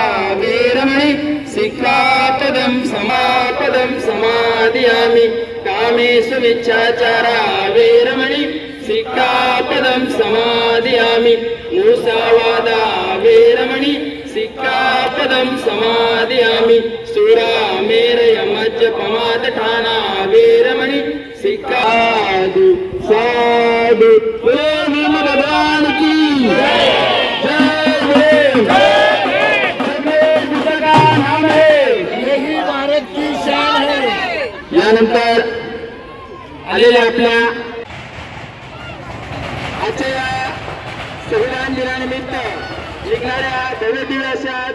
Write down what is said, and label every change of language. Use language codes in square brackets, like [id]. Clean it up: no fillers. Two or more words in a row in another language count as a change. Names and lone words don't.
[pi] वेरमणि सिक्खापदं समादियामि कामेषु मिच्छाचारा वेरमणि सिक्खापदं समादियामि मुसावादा वेरमणि सिक्खापदं समादियामि सुरामेरय मज्जपमादठाना वेरमणि सिक्खादु साधु [hi] भगवान की जय [mr] यानंतर आलेल्या आपल्या आजच्या संविधान दिनानिमित्त निघणाऱ्या भव्य दिव्य अशा